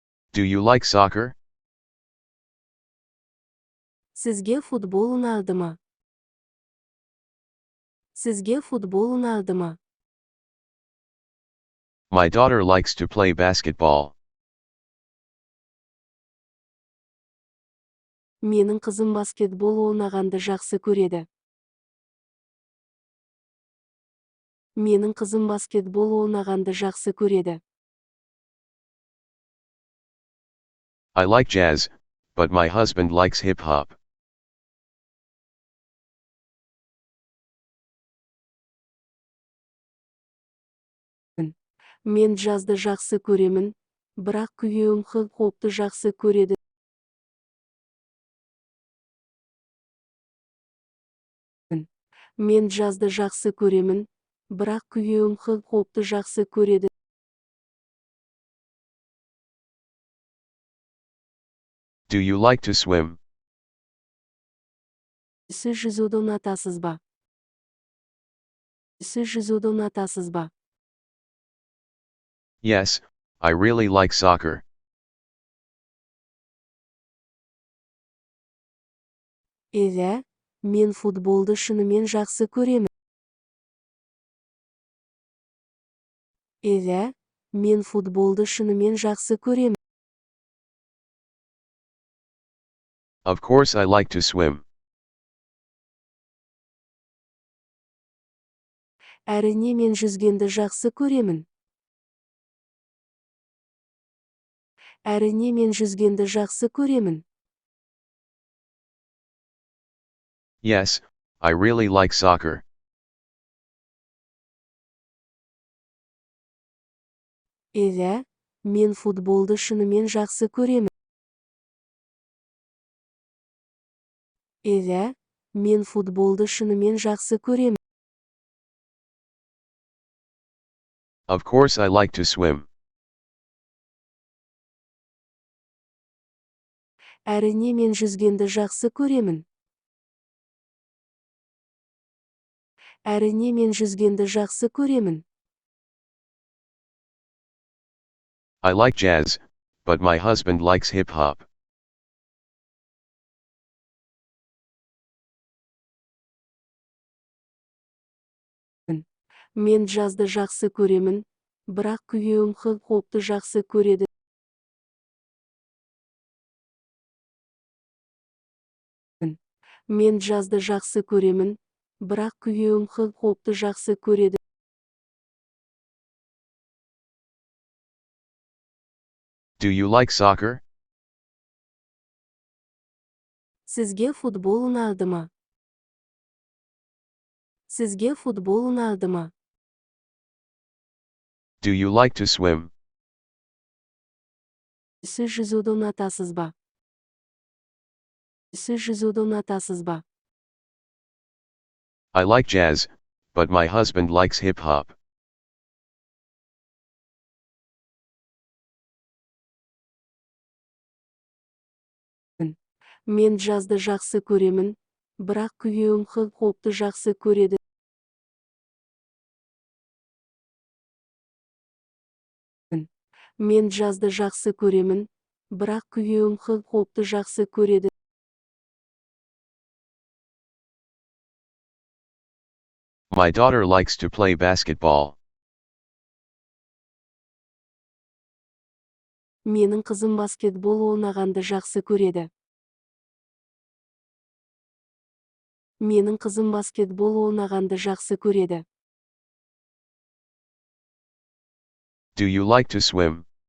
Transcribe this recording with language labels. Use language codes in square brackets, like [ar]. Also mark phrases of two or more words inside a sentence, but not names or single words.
[en] Do you like soccer? [kk] Sizge futbol ұнады ма? Sizge futbol ұнады ма? [en] My daughter likes to play basketball. [kk] Менің қызым баскетбол ойнағанды жақсы көреді. Менің қызым баскетбол ойнағанды жақсы көреді. [en] I like jazz, but my husband likes hip-hop. [kk] Мен жазды жақсы көремін, бірақ күйеуім хип-хопты жақсы көреді. Мен жазды жақсы көремін, бірақ күйеуім хип-хопты жақсы көреді. [en] Do you like to swim? [kk] Сіз жүзуді ұнатасыз ба? Сіз жүзуді ұнатасыз ба? [en] Yes, I really like soccer. [kk] Иә, мен футболды шынымен жақсы көремін. Иә, мен футболды шынымен жақсы көремін. [en] Of course I like to swim. [kk] Әрине мен жүзгенді жақсы көремін. Әрине мен жүзгенді жақсы көремін. [en] Yes, I really like soccer. [kk] Иә, мен футболды шынымен жақсы көремін. Иә, мен футболды шынымен жақсы көремін. [en] Of course I like to swim. [kk] Әрине мен жүзгенді жақсы көремін. Әрине мен жүзгенді жақсы көремін. [en] I like jazz, but my husband likes hip-hop. [kk] Мен жазды жақсы көремін, бірақ күйеуім хип-хопты жақсы көреді. Мен жазды жақсы көремін, бірақ күйеуім хип-хопты жақсы көреді. [en] Do you like soccer? [kk] Sizge futbol ұнады ма? Sizge futbol ұнады ма? [en] Do you like to swim? [kk] Сіз жүзуді ұнатасыз ба? Сіз жүзуді ұнатасыз ба? [en] I like jazz, but my husband likes hip-hop. [kk] Мен жазды жақсы көремін, бірақ күйеуім хип-хопты жақсы көреді. Мен жазды жақсы көремін, бірақ күйеуім хип-хопты жақсы көреді. [en] My daughter likes to play basketball. [kk] Менің қызым баскетбол ойнағанды жақсы көреді. Менің қызым баскетбол ойнағанды жақсы көреді. [en] Do you like to swim?